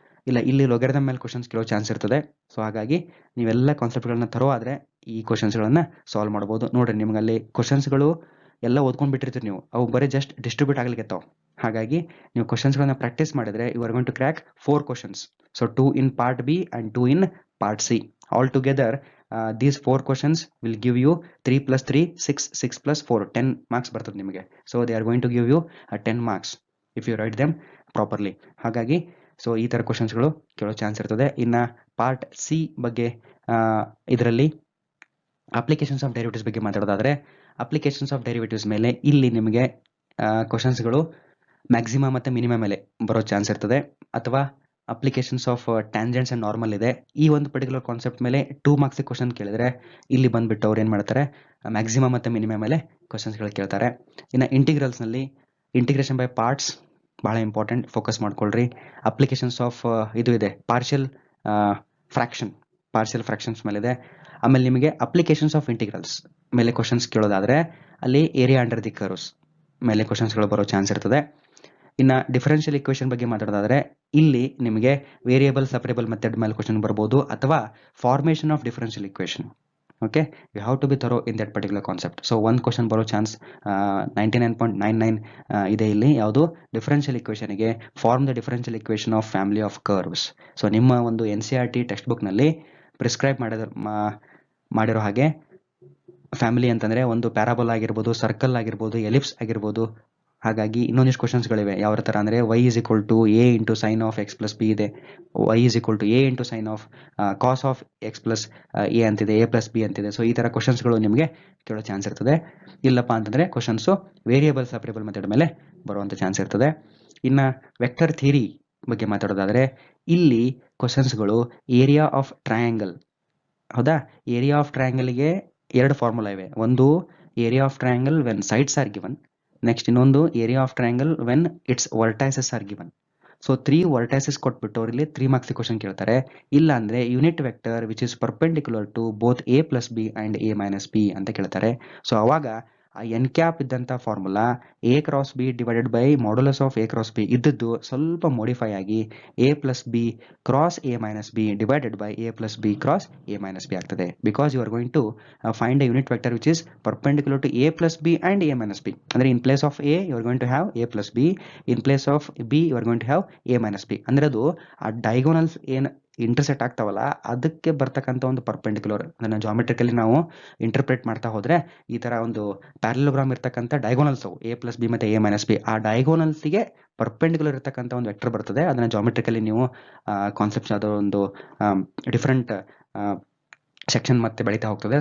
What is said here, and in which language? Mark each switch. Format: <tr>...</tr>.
<kn>ಇಲ್ಲ ಇಲ್ಲಿ ಲೊಗರಿಥಮ್ ಮೇಲೆ ಕ್ವಶನ್ಸ್ ಕೇಳೋ ಚಾನ್ಸ್ ಇರ್ತದೆ. ಸೊ ಹಾಗಾಗಿ ನೀವೆಲ್ಲ ಕಾನ್ಸೆಪ್ಟ್ಗಳನ್ನ ತರೋ ಆದರೆ ಈ ಕ್ವಶನ್ಸ್ಗಳನ್ನ ಸಾಲ್ವ್ ಮಾಡ್ಬೋದು. ನೋಡ್ರಿ, ನಿಮ್ಗೆ ಅಲ್ಲಿ ಕ್ವಶನ್ಸ್ಗಳು ಎಲ್ಲ ಓದ್ಕೊಂಡು ಬಿಟ್ಟಿರ್ತೀರಿ ನೀವು, ಅವು ಬರೀ ಜಸ್ಟ್ ಡಿಸ್ಟ್ರಿಬ್ಯೂಟ್ ಆಗ್ಲಿಕ್ಕೆ. ಹಾಗಾಗಿ ನೀವು ಕ್ವಶನ್ಸ್ಗಳನ್ನ ಪ್ರಾಕ್ಟೀಸ್ ಮಾಡಿದ್ರೆ</kn> <en>You are going to crack 4 questions. So 2 in part B and 2 in part C. All together these 4 questions will give you 3 plus 3 6, 6 plus 4 10 marks</en> <kn>ಬರ್ತದೆ ನಿಮಗೆ.</kn> <en>So they are going to give you 10 marks if you write them properly.</en> <kn>ಹಾಗಾಗಿ so ಈ ತರ ಕ್ವಶನ್ಸ್ಗಳು ಕೇಳೋ chance ಇರ್ತದೆ. ಇನ್ನು part C ಬಗ್ಗೆ ಇದರಲ್ಲಿ ಅಪ್ಲಿಕೇಶನ್ಸ್ ಆಫ್ ಡೆರಿವೇಟಿವ್ಸ್ ಬಗ್ಗೆ ಮಾತಾಡೋದಾದ್ರೆ, ಅಪ್ಲಿಕೇಶನ್ಸ್ ಆಫ್ ಡೆರಿವೇಟಿವ್ಸ್ ಮೇಲೆ ಇಲ್ಲಿ ನಿಮಗೆ ಕ್ವಶನ್ಸ್ಗಳು ಮ್ಯಾಕ್ಸಿಮಮ್ ಮತ್ತು ಮಿನಿಮಮ್ ಮೇಲೆ ಬರೋ ಚಾನ್ಸ್ ಇರ್ತದೆ. ಅಥವಾ applications of tangents and normal ಇದೆ. ಈ ಒಂದು ಪರ್ಟಿಕ್ಯುಲರ್ ಕಾನ್ಸೆಪ್ಟ್ ಮೇಲೆ 2 ಮಾರ್ಕ್ಸ್ ಕ್ವಶನ್ ಕೇಳಿದ್ರೆ ಇಲ್ಲಿ ಬಂದ್ಬಿಟ್ಟು ಅವ್ರು ಏನು ಮಾಡ್ತಾರೆ, ಮ್ಯಾಕ್ಸಿಮಮ್ ಮತ್ತು ಮಿನಿಮಮ್ ಮೇಲೆ ಕ್ವಶನ್ಸ್ಗಳು ಕೇಳ್ತಾರೆ. ಇನ್ನು ಇಂಟಿಗ್ರಲ್ಸ್ನಲ್ಲಿ ಇಂಟಿಗ್ರೇಷನ್ ಬೈ ಪಾರ್ಟ್ಸ್ ಬಹಳ ಇಂಪಾರ್ಟೆಂಟ್, ಫೋಕಸ್ ಮಾಡ್ಕೊಳ್ರಿ. ಅಪ್ಲಿಕೇಶನ್ಸ್ ಆಫ್ ಇದು ಇದೆ, ಪಾರ್ಷಿಯಲ್ ಫ್ರಾಕ್ಷನ್ಸ್ ಮೇಲೆ ಇದೆ. ಆಮೇಲೆ ನಿಮಗೆ ಅಪ್ಲಿಕೇಶನ್ಸ್ ಆಫ್ ಇಂಟಿಗ್ರಲ್ಸ್ ಮೇಲೆ ಕ್ವಶನ್ಸ್ ಕೇಳೋದಾದ್ರೆ ಅಲ್ಲಿ ಏರಿಯಾ ಅಂಡರ್ ದಿ ಕರ್ವ್ಸ್ ಮೇಲೆ ಕ್ವಶನ್ಸ್ಗಳು ಬರೋ ಚಾನ್ಸ್ ಇರ್ತದೆ. ಇನ್ನು ಡಿಫರೆನ್ಷಿಯಲ್ ಇಕ್ವೇಷನ್ ಬಗ್ಗೆ ಮಾತಾಡೋದಾದ್ರೆ ಇಲ್ಲಿ ನಿಮಗೆ ವೇರಿಯಬಲ್ ಸಪರೇಬಲ್ ಮೆಥಡ್ ಮೇಲೆ ಕ್ವಶನ್ ಬರ್ಬೋದು, ಅಥವಾ formation of differential equation</kn> <en>Okay, you have to be thorough in that particular concept. So one question</en> <kn>ಬರೋ ಚಾನ್ಸ್ 99.99 ಇದೆ ಇಲ್ಲಿ.</kn> <en>ಯಾವುದು ಡಿಫರೆನ್ಷಿಯಲ್ ಇಕ್ವೇಷನ್ಗೆ form the differential equation of family of curves.</en> <kn>So ನಿಮ್ಮ ಒಂದು NCERT text ಬುಕ್ನಲ್ಲಿ prescribe ಮಾಡಿರೋ ಹಾಗೆ family ಅಂತಂದ್ರೆ ಒಂದು ಪ್ಯಾರಾಬೋಲ್ ಆಗಿರ್ಬೋದು, ಸರ್ಕಲ್ ಆಗಿರ್ಬೋದು, ಎಲಿಪ್ಸ್ ಆಗಿರ್ಬೋದು. ಹಾಗಾಗಿ ಇನ್ನೊಂದಿಷ್ಟು ಕ್ವಶನ್ಸ್ಗಳಿವೆ. ಯಾವ ಥರ ಅಂದರೆ</kn> <en>y is equal to a into sin of x plus b ಇದೆ, y is equal to a into sin of cos of x plus a ಅಂತಿದೆ, a plus b ಅಂತಿದೆ.</en> <kn>ಸೊ ಈ ಥರ ಕ್ವಶನ್ಸ್ಗಳು ನಿಮಗೆ ಕೇಳೋ ಚಾನ್ಸ್ ಇರ್ತದೆ. ಇಲ್ಲಪ್ಪ ಅಂತಂದರೆ ಕ್ವಶನ್ಸು ವೇರಿಯಬಲ್ ಸಪ್ರೇಬಲ್ ಮೆಥಡ್ ಮೇಲೆ ಬರುವಂಥ ಚಾನ್ಸ್ ಇರ್ತದೆ. ಇನ್ನು ವೆಕ್ಟರ್ ಥಿಯರಿ ಬಗ್ಗೆ ಮಾತಾಡೋದಾದರೆ ಇಲ್ಲಿ ಕ್ವಶನ್ಸ್ಗಳು ಏರಿಯಾ ಆಫ್ ಟ್ರಯಾಂಗಲ್, ಹೌದಾ, ಏರಿಯಾ ಆಫ್ ಟ್ರಯಾಂಗಲ್ಗೆ ಎರಡು ಫಾರ್ಮುಲಾ ಇವೆ.</kn> <en>ಒಂದು area of triangle when sides are given, next ಇನ್ನೊಂದು area of triangle when its vertices are given.</en> <kn>So 3 ವರ್ಟೈಸಸ್ ಕೊಟ್ಬಿಟ್ಟು ಅವರಲ್ಲಿ 3 ಮಾರ್ಕ್ಸ್ ಕ್ವಶನ್ ಕೇಳ್ತಾರೆ. ಇಲ್ಲ ಅಂದರೆ</kn> <en>unit vector which is perpendicular to both a plus b and a minus b</en> <kn>ಅಂತ ಕೇಳ್ತಾರೆ.</kn> <en>So ಅವಾಗ ಆ n cap ಇದ್ದಂಥ formula a cross b divided by modulus of a cross b ಇದ್ದದ್ದು ಸ್ವಲ್ಪ ಮಾಡಿಫೈ ಆಗಿ a plus b cross a minus b divided by a plus b cross a minus b ಆಗ್ತದೆ. Because you are going to find a unit vector which is perpendicular to a plus b and a minus b. ಅಂದರೆ in place of a you are going to have a plus b, in place of b you are going to have a minus b.</en> <kn>ಅಂದರೆ ಅದು ಆ diagonals ಏನು intersect ಆಗ್ತಾವಲ್ಲ ಅದಕ್ಕೆ ಬರ್ತಕ್ಕಂಥ ಒಂದು perpendicular. ಅದನ್ನು ಜಾಮೆಟ್ರಿಕಲಿ ನಾವು ಇಂಟರ್ಪ್ರೇಟ್ ಮಾಡ್ತಾ ಹೋದರೆ ಈ ಥರ ಒಂದು ಪ್ಯಾರಲೋಗ್ರಾಮ್ ಇರ್ತಕ್ಕಂಥ ಡೈಗೋನಲ್ಸ್ ಅವು a plus b ಮತ್ತು a minus b, ಆ ಡೈಗೋನಲ್ಸಿಗೆ ಪರ್ಪೆಂಡಿಕ್ಯುಲರ್ ಇರ್ತಕ್ಕಂಥ ಒಂದು ವೆಕ್ಟರ್ ಬರ್ತದೆ. ಅದನ್ನು ಜಾಮೆಟ್ರಿಕಲಿ ನೀವು ಕಾನ್ಸೆಪ್ಟ್ಸ್ ಅದರ ಒಂದು ಡಿಫ್ರೆಂಟ್ ಸೆಕ್ಷನ್ ಮತ್ತೆ ಬೆಳೀತಾ ಹೋಗ್ತದೆ.</kn>